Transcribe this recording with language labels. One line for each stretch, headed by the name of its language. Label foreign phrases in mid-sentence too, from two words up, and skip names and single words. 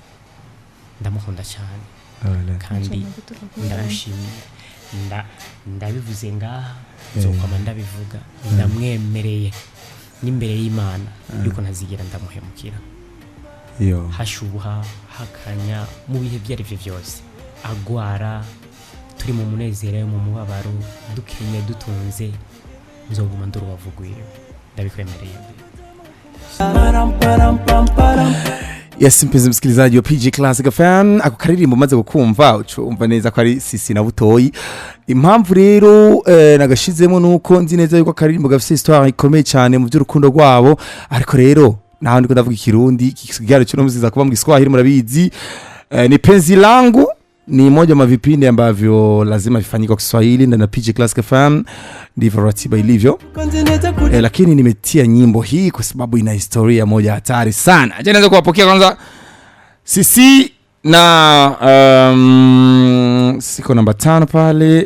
Rundi: Ndamukunda cyane kandi ndashimye ndabivuze ngaha nzokama ndabivuga ndamwemereye n'imbere y'Imana yuko ntazigera ndamuhemukira. Yo hashuha hakanya mu bihe byari byo byose agwara turi mu munezero mu mubabaro dukenye dutunze nzoguma ndurubavugwiye ndabikwemereye.
Swahili: Yes, mpenzi msikilizaji wa PG Classic FM,
Rundi: ako karirimbo maze gukumva umva neza ko ari CYCY na Butoyi. Impamvu rero nagashizemo nuko nzi neza yuko karirimbo gafite histoire ikomeye cyane mu by'urukundo rwabo, ariko rero naho ndiko ndavuga ikirundi kigaro cyo muziza kuba mu Kiswahili murabizi.
Swahili: Ni penzi langu ni moja ma vipindi ambavyo lazima vifanyike kwa Kiswahili na PG Classic FM, ndivyo ratiba ilivyo. Lakini nimetia nyimbo hii kwa sababu ina historia moja hatari sana. Acha nianze kuwapokea kwanza CYCY na siko namba 5 pale.